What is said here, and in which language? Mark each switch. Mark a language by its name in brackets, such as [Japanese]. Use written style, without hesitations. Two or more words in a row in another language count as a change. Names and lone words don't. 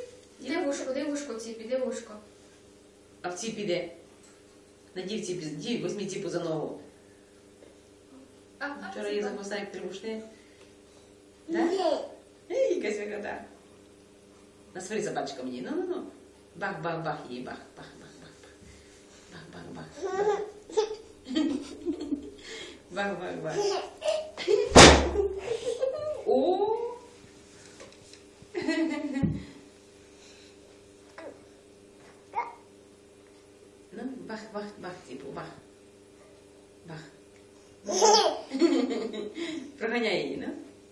[Ukrainian] Де вушко, ціпі, де вушко? А в ціп іде. Надій в ціп, візьми ціпу за ногу. Вчора її за хвоста як трибушне. Так? Ей, якась вигода. Насвари за пальчиком її. Ну. Бах, бах, бах її, бах, бах, бах, бах, бах. Бах, бах, бах. Бах, бах, бах. О! Ну, бах, бах, бах, типу, бах. Бах. Проганяй її, ну.